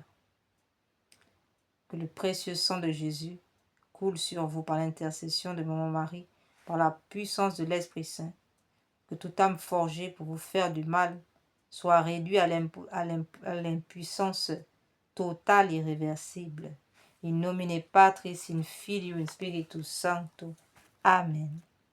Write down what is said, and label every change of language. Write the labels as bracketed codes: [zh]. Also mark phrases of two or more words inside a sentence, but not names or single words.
[fr] Que le précieux sang de Jésus coule sur vous par l'intercession de Maman Marie, par la puissance de l'Esprit Saint. Que toute âme forgée pour vous faire du mal soit réduite à l'impuissance totale, irréversible. [la] In nomine Patris, in Filio, in Spiritus Sancto. Amen.